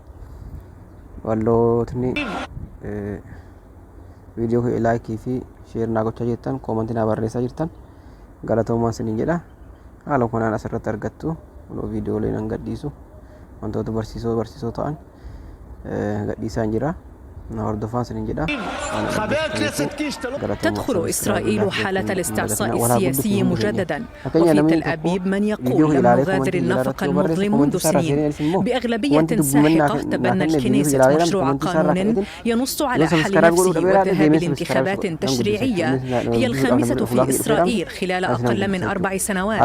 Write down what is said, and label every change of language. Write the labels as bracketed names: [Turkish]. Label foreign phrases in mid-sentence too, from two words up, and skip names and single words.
[Oromo] Warrootni viidiyoo kee laayikii fi sheer naa gochaa jirtan, koomentii naa barreessaa jirtan galatoomaa isiniin jedha. Haala kanaan asirratti argattu viidiyoolee nan gadhiisu wantoota barsiisoo ta'an gadhiisaan jira. هردفان سنجدا. [Arabic] تدخل إسرائيل حالة الاستعصاء السياسي مجددا، وفي تل أبيب من يقول لم نغادر النفق المظلم منذ سنين. بأغلبية ساحقة تبنى الكنيسة مشروع قانون ينص على حل نفسه والذهاب لانتخابات تشريعية هي الخامسة في إسرائيل خلال أقل من 4 سنوات.